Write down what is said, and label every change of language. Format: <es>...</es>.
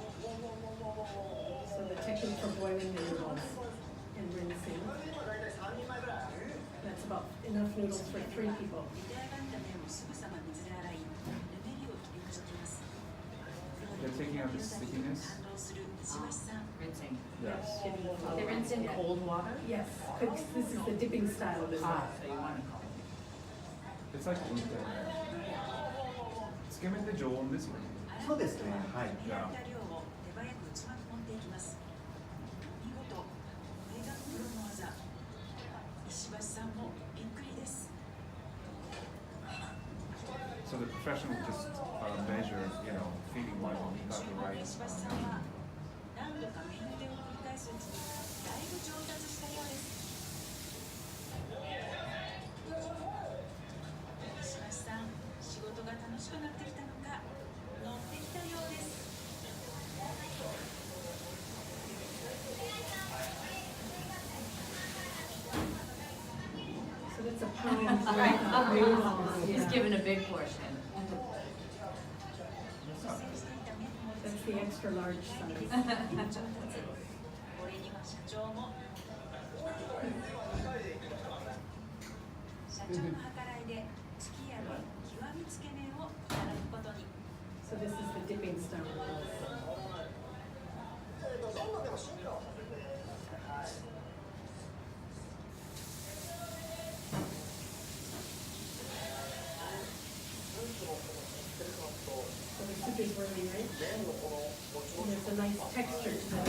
<en>So the technique for boiling the noodles and rinsing. That's about enough noodles for 3 people.</en> <ja>茹で上がった麺をすぐさま水で洗い、ぬめりを取り除きます。</ja> <en>They're taking out the stickiness.</en> <ja>感動する石橋さん。</ja> <en>Rinsing. Yes. They rinse in cold water? Yes, this is the dipping style of it. So you want to call it. It's like gluten.</en> <ja>つけ麺って常温ですよね。そうですね。はい。茹で上げた量を手早く器に盛っていきます。見事、これがプロの技。石橋さんもびっくりです。</ja> <en>So the professional just measure, feeding one, he got the right</en> <ja>石橋さんは何度か麺茹でを繰り返すうちにだいぶ上達したようです。石橋さん、仕事が楽しくなってきたのか、乗ってきたようです。</ja> <en>So that's a pound. He's Yeah. given a big portion.</en> <ja>蘇生していた麺も</ja> <en>That's the extra large size.</en> <ja>上達。これには社長も社長の計らいで月夜の極みつけ麺をいただくことに。</ja> <en>So this is the dipping style. So the soup is really rich, and there's a nice texture to it.</en>